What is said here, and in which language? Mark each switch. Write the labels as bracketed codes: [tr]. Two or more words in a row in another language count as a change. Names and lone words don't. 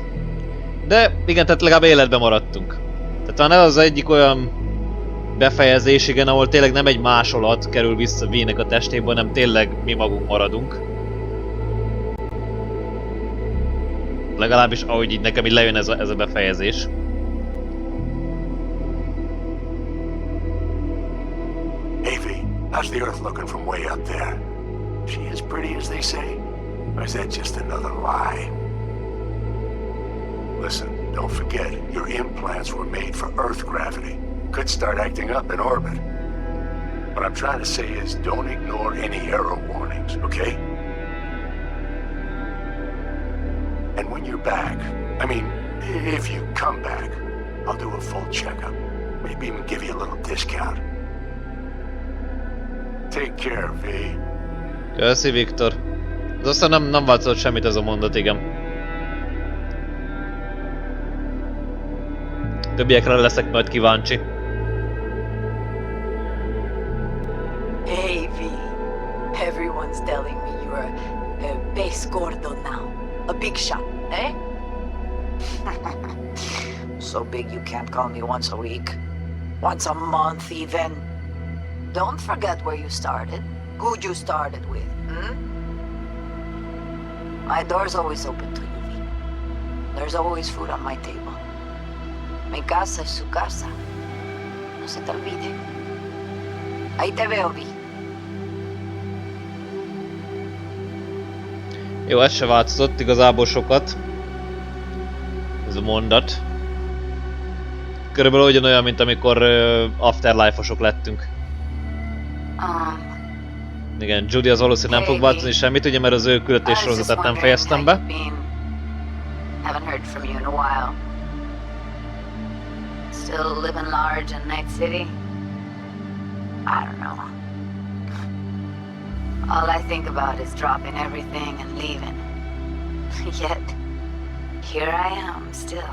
[hu] De igen, tehát legalább életben maradtunk. Tehát talán ez az egyik olyan befejezés, igen, ahol tényleg nem egy másolat kerül vissza V-nek a testébe, hanem tényleg mi magunk maradunk. Legalábbis ahogy így nekem így lejön ez a befejezés. [en] Hey V, how's the Earth looking from way up there? She as pretty as they say? Or is that just another lie? Listen, don't forget, your implants were made for Earth gravity. could start acting up in orbit. What I'm trying to say is don't ignore any error warnings, okay? And when you're back, I mean, if you come back, I'll do a full checkup. Maybe even give you a little discount. Take care, V. [hu] Köszi, Viktor. Az aztán nem változott semmit ez a mondat, igen. Többiekre leszek majd kíváncsi. [en] Hey, V. Everyone's telling me you're a base gordo now. A big shot, eh? So big you can't call me once a week. Once a month, even. Don't forget where you started. Who you started with, My door's always open to you, V. There's always food on my table. [es] Mi casa es su casa. No se te olvide. Ahí te veo, V. [hu] Jó, ez se változott igazából sokat. Ez a mondat. Körülbelül ugyanolyan, mint amikor Afterlife-osok lettünk. Igen, Judy az valószínűleg nem fog változni semmit, ugye, mert az ő küldetés sorozatát nem fejeztem be. [en] Haven't heard from you in a while. Still living large in Night City? I don't know. All I think about is dropping everything and leaving. Yet, here I am, still.